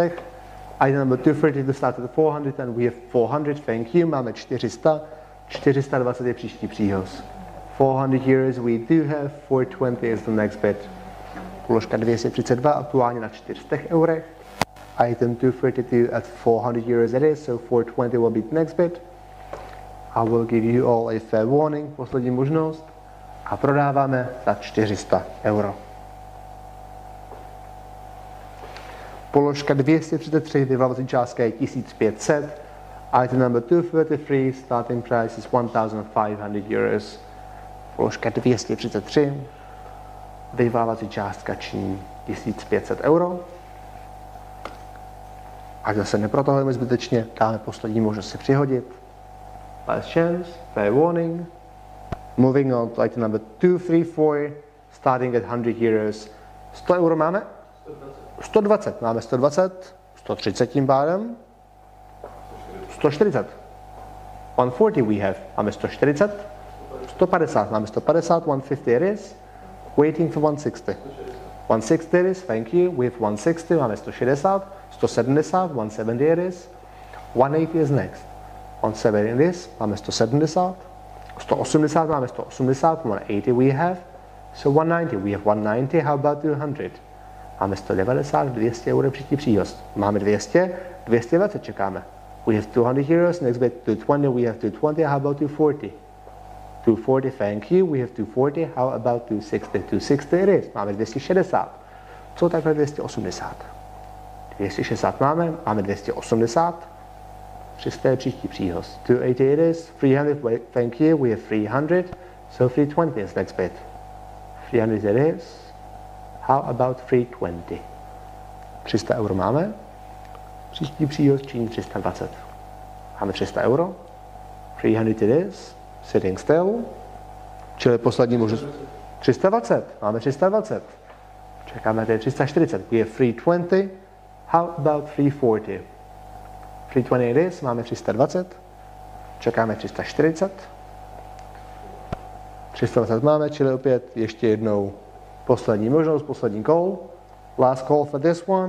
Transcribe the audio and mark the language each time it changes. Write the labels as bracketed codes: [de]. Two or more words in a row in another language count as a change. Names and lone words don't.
[en] Item number 230 to start at 400 and we have 400, thank you. [cs] Máme 400. 420 je příští příhoz. [en] 400 euros we do have, 420 is the next bid. [cs] Položka 232 aktuálně na 400 eurech. [en] Item 232 at 400 euros it is, so 420 will be the next bid. I will give you all a fair warning, [cs] poslední možnost. A prodáváme za 400 euro. Položka 233, vyvolávací částka je 1500. [en] Item number 233, starting price is 1500 euros. [cs] Položka 233, Vyvolávací částka činí 1500 euro. A zase neprotahujeme zbytečně, dáme poslední možnost si přihodit. [en] Last chance, fair warning. Moving on to item number 234, starting at 100 euros. [cs] 100 euro máme? 120. Máme 120, 130 tím pádem. [en] 140. 140 we have. [cs] Máme 140. 150. Máme 150. [en] 150 it is. Waiting for 160. 160 it is. Thank you. We have 160. Máme 160. 170. 170 it is. 180 is next. 170 it is. [cs] Máme 170. 180. Máme 180. [en] 180 we have. So 190. We have 190. How about 200? [cs] Máme 190, 200 euro příští příhost. Máme 200, 220 čekáme. [en] We have 200 euros, next bit 220, we have 220, how about 240? 240, thank you, we have 240, how about 260? 260 it is, [cs] máme 260. Co takhle 280? 260 máme 280. 300 je příští příhost. [en] 280 it is, 300, thank you, we have 300, so 320 is next bit. 300 it is. How about 320? [cs] 300 euro máme. Příští příhost činí 320. Máme 300 euro. [en] 300 it is. Sitting still. [cs] Čili poslední možnost. 320. Máme 320. Čekáme tady 340. [en] We have 320. How about 340? 320 it is. [cs] Máme 320. Čekáme 340. 320 máme, čili opět ještě jednou poslední možnost, poslední call. [en] Last call for this one.